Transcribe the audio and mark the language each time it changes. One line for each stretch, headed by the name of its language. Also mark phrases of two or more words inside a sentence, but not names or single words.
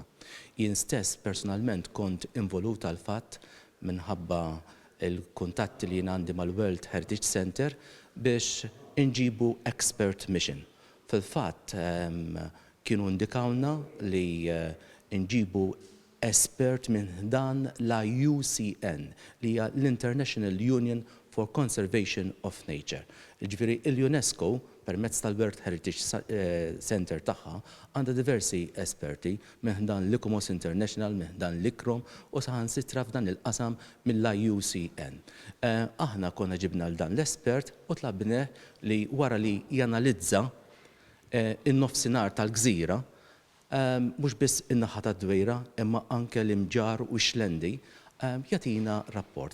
Maltese: Jien stess personalment kont involut għal fatt minħabba il-kuntatti li jien għandi mal-World Heritage Center biex inġibu
English: expert mission.
Maltese: Fil-fatt kienu indikawna li nġibu espert minn dan la UCN li hija l-International Union for Conservation of Nature. Ġifieri l-UNESCO permezz tal-World Heritage Center tagħha għandha diversi esperti minn dan l-ICOMOS International, minn dan l-ICROM u saħansitra f'dan il-qasam mill-IUCN. Aħna konna ġibna l-dan l-espert u tlabnieh li wara li janalizza in-nofsinhar tal-gżira mhux biss in-naħa tad-Dwejra imma anke l-imġar u x-xlendi jagħtina rapport.